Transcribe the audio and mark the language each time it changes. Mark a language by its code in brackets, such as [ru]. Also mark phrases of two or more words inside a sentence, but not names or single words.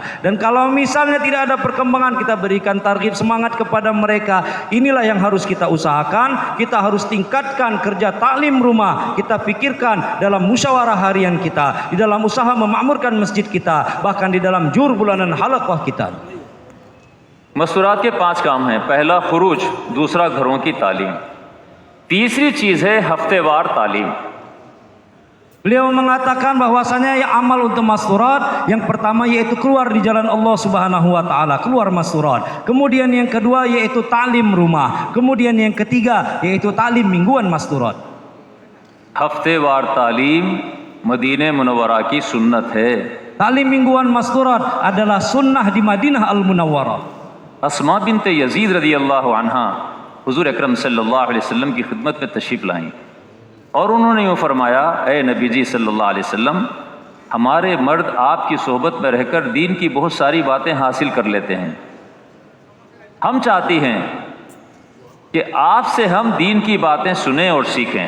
[id] Dan kalau misalnya tidak ada perkembangan, kita berikan targhib, semangat kepada mereka. Inilah yang harus kita usahakan. Kita harus tingkatkan kerja taklim rumah. Kita pikirkan dalam musyawarah harian kita, di dalam usaha memakmurkan masjid kita, bahkan di dalam jur bulanan halaqah kita. [hi] मस्तूरात के 5 काम हैं। पहला खुरूज, दूसरा घरों की तालीम, तीसरी चीज़ है हफ्तेवार तालीम। [id] Beliau mengatakan bahwasanya yang amal untuk masturat yang pertama yaitu keluar di jalan Allah [ar] سبحانه وتعالى, [id] keluar masturat. Kemudian yang kedua yaitu ta'lim rumah. Kemudian yang ketiga yaitu ta'lim mingguan masturat. [hi] हफ्तेवार तालीम मदीने मुनव्वरा की सुन्नत है। [id] Ta'lim mingguan masturat adalah sunnah di Madinah Al-Munawwarah. [hi] अस्मा बिन्ते यजीद [ar] رضي الله عنها [hi] हुज़ूर अकरम [ar] صلى الله عليه وسلم [hi] की खिदमत में तशरीफ़ लाईं और उन्होंने यूँ फरमाया, ए नबी जी [ar] صلى الله عليه وسلم, [hi] हमारे मर्द आपकी सोहबत में रहकर दीन की बहुत सारी बातें हासिल कर लेते हैं। हम चाहती हैं कि आपसे हम दीन की बातें सुने और सीखें।